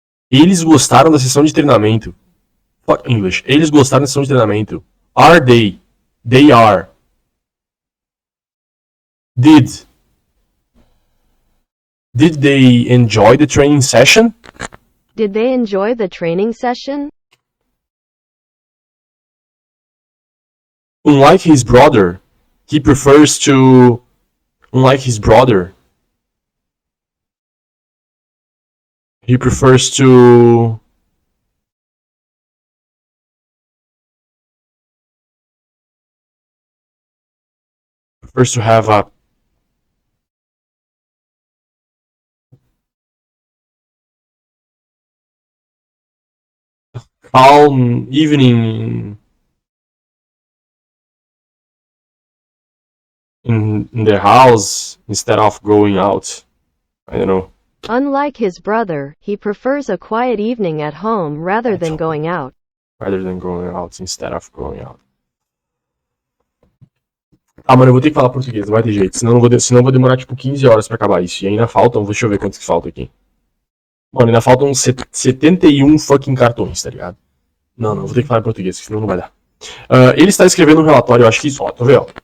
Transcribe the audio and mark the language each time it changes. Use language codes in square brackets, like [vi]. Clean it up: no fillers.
[pt] Eles gostaram da sessão de treinamento. [en] Fuck English. [pt] Eles gostaram da sessão de treinamento. [en] Are they? They are. Did they enjoy the training session? Did they enjoy the training session? Unlike his brother, he prefers to. Unlike his brother, he prefers to. Prefers to have a calm evening in their house instead of going out. I don't know. Unlike his brother, he prefers a quiet evening at home rather than going out. Rather than going out instead of going out. [pt] Ah, mano, eu vou ter que falar português, não vai ter jeito. Senão eu vou demorar tipo 15 horas pra acabar isso. E ainda faltam, deixa eu ver quantos que faltam aqui. Mano, ainda faltam 71 fucking cartões, tá ligado? Não, vou ter que falar em português, senão não vai dar. Ele está escrevendo um relatório, eu acho que só, tô vendo.